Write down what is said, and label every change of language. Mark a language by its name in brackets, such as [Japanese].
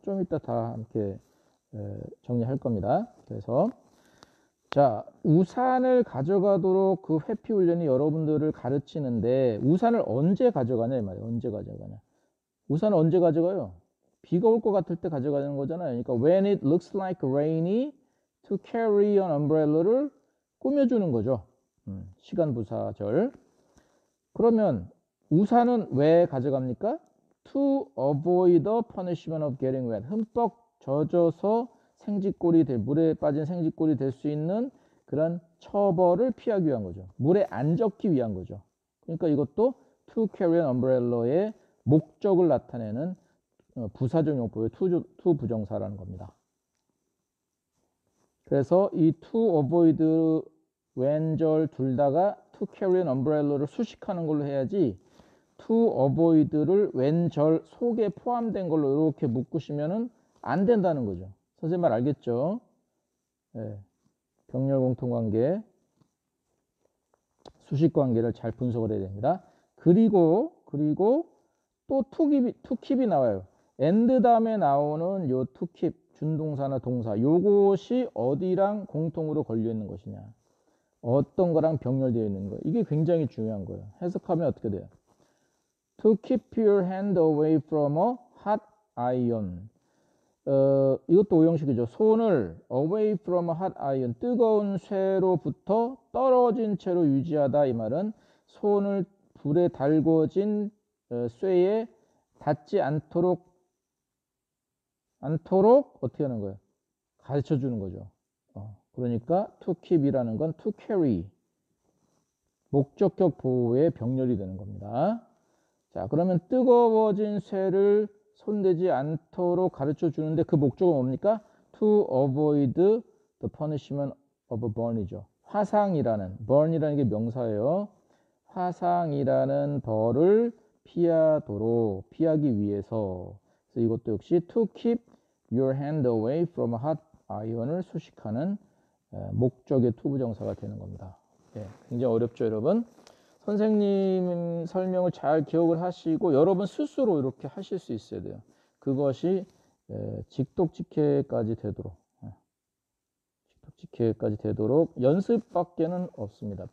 [Korean] 좀 이따 다 함께 정리할 겁니다. 그래서 자, 우산을 가져가도록 그 회피 훈련이 여러분들을 가르치는데 우산을 언제 가져가냐 이 말이에요. 언제 가져가냐. 우산을 언제 가져가요? 비가 올 것 같을 때 가져가는 거잖아요. 그러니까 when it looks like rainy to carry an umbrella 를 꾸며주는 거죠. 시간 부사절. 그러면 우산은 왜 가져갑니까? [English] to avoid the punishment of getting wet. [Korean] 흠뻑 젖어서 생쥐꼴이 물에 빠진 생쥐꼴이 될 수 있는 그런 처벌을 피하기 위한 거죠. 물에 안 젖기 위한 거죠. 그러니까 이것도 to carry an umbrella 의 목적을 나타내는 부사적 용법의 to 부정사라는 겁니다. 그래서 이 to avoid when절 둘 다가 to carry an umbrella 를 수식하는 걸로 해야지 to avoid를 when절 속에 포함된 걸로 이렇게 묶으시면은 안 된다는 거죠. 선생님 말 알겠죠? 네. 병렬 공통관계, 수식관계를 잘 분석을 해야 됩니다. 그리고 또 to keep이 나와요. and 다음에 나오는 요 to keep 준동사나 동사 요것이 어디랑 공통으로 걸려 있는 것이냐, 어떤 거랑 병렬되어 있는 거, 이게 굉장히 중요한 거예요. 해석하면 어떻게 돼요? [English] To keep your hand away from a hot iron. [Korean] 이것도 오형식이죠. 손을 away from a hot iron, 뜨거운 쇠로부터 떨어진 채로 유지하다. 이 말은 손을 불에 달궈진 쇠에 닿지 않도록 어떻게 하는 거예요? 가르쳐 주는 거죠. 그러니까 to keep이라는 건 to carry, 목적격 보호의 병렬이 되는 겁니다. 자, 그러면 뜨거워진 쇠를 손대지 않도록 가르쳐 주는데 그 목적은 뭡니까? [English] To avoid the punishment of a burn이죠. [Korean] 화상이라는, burn이라는 게 명사예요. 화상이라는 벌을 피하기 위해서. 그래서 이것도 역시 to keep your hand away from a hot iron 을 수식하는 목적의 to 부정사가 되는 겁니다. 예, 굉장히 어렵죠, 여러분? 선생님 설명을 잘 기억을 하시고 여러분 스스로 이렇게 하실 수 있어야 돼요. 그것이 직독직해까지 되도록 연습밖에는 없습니다.